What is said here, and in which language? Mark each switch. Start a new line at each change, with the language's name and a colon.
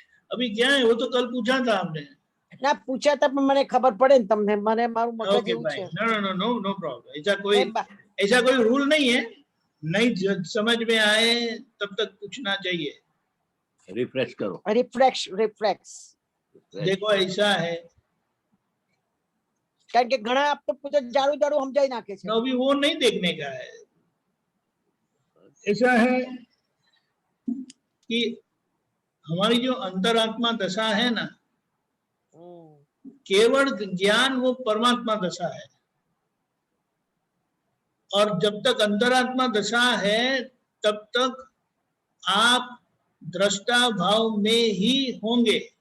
Hindi: अभी क्या है वो तो कल पूछा था आपने
Gujarati: ના પૂછ્યા તા પણ મને ખબર પડે ને તમને, મને મારું મગજ એવું છે.
English: No problem.
Hindi: ऐसा कोई रूल नहीं है, नहीं समझ में आए तब तक पूछना चाहिए। रिफ्रेश करो,
English: refresh
Hindi: देखो ऐसा है,
Gujarati: કારણ કે ઘણા આપ તો પૂછો જાડું જાડું સમજાઈ નાખે છે।
Hindi: अभी वो नहीं देखने का है। ऐसा है कि हमारी जो अंतरात्मा दशा है ना, केवल ज्ञान वो परमात्मा दशा है। और जब तक अंतरात्मा दशा है तब तक आप दृष्टा भाव में ही होंगे।